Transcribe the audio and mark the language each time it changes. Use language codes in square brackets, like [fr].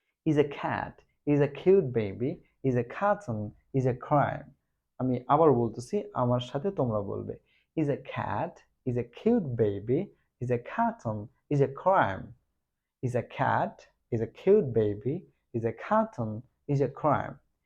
[en] is a cat, is a cute baby, is a cartoon, is a crime. [bn] আমি আবার বলতেছি, আমার সাথে তোমরা বলবে। [en] is a cat, is a cute baby, is a cartoon, is a crime. is a cat, is a cute baby, is a cartoon, is a crime.